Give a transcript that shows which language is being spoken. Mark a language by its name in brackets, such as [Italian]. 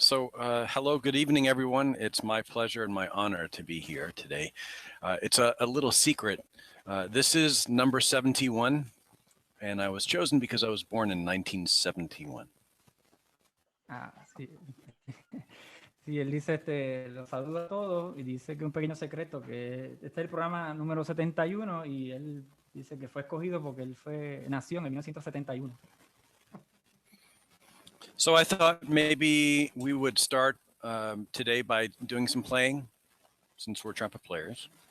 [English] So, hello, good evening, everyone. It's my pleasure and my honor to be here today. It's a little secret. This is number 71, and I was chosen because I was born in 1971. [Spanish] Sí. Sí, él dice, los saluda a todos y dice que un pequeño secreto, que este es el programa número 71 y él dice que fue escogido porque él nació en 1971. [English] So I thought maybe we would start today by doing some playing, since we're trumpet players.